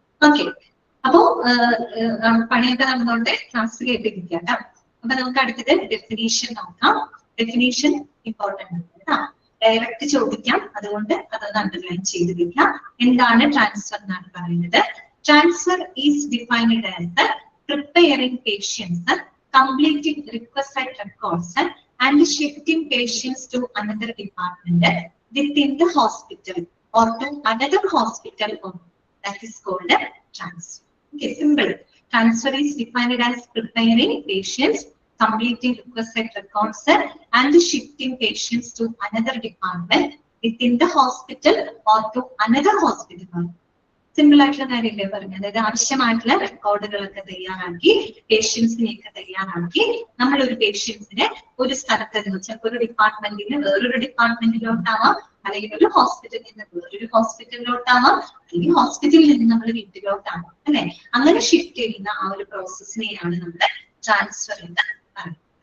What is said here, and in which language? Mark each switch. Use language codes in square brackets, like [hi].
[ml] Okay, അപ്പോ പണിയൊക്കെ നടന്നുകൊണ്ട് ക്ലാസ് കേട്ടിരിക്കാം കേട്ടോ. അപ്പൊ നമുക്ക് അടുത്തത് ഡെഫിനീഷൻ നോക്കാം. ഡെഫിനീഷൻ ഇമ്പോർട്ടൻ്റ് ആണ് കേട്ടോ. ഡയറക്റ്റ് ചോദിക്കാം, അതുകൊണ്ട് അതൊന്ന് അണ്ടർലൈൻ ചെയ്ത് വെക്കാം. എന്താണ് ട്രാൻസ്ഫർ എന്നാണ് പറയുന്നത്. [en] Transfer is defined as preparing patients, completing requisite records, and shifting patients to another department within the hospital or to another hospital. That is called transfer. Okay, simple. Transfer is defined as preparing patients, completing requisite records, and shifting patients to another department within the hospital or to another hospital. [ml] Simple ആയിട്ടുള്ള കാര്യമല്ലേ പറഞ്ഞു. അതായത് ആവശ്യമായിട്ടുള്ള റെക്കോർഡുകളൊക്കെ തയ്യാറാക്കി പേഷ്യൻസിനെയൊക്കെ തയ്യാറാക്കി നമ്മളൊരു പേഷ്യൻസിനെ ഒരു സ്ഥലത്ത് നിന്ന് ചിലപ്പോൾ ഒരു ഡിപ്പാർട്ട്മെന്റിൽ നിന്ന് വേറൊരു ഡിപ്പാർട്ട്മെന്റിലോട്ടാവാം, അല്ലെങ്കിൽ ഒരു ഹോസ്പിറ്റലിൽ നിന്ന് വേറൊരു ഹോസ്പിറ്റലിലോട്ടാവാം, അല്ലെങ്കിൽ ഹോസ്പിറ്റലിൽ നിന്ന് നമ്മൾ വീട്ടിലോട്ടാവാം അല്ലെ. അങ്ങനെ ഷിഫ്റ്റ് ചെയ്യുന്ന ആ ഒരു പ്രോസസ്സിനെയാണ് നമ്മൾ ട്രാൻസ്ഫർ എന്ന് പറയുന്നത്.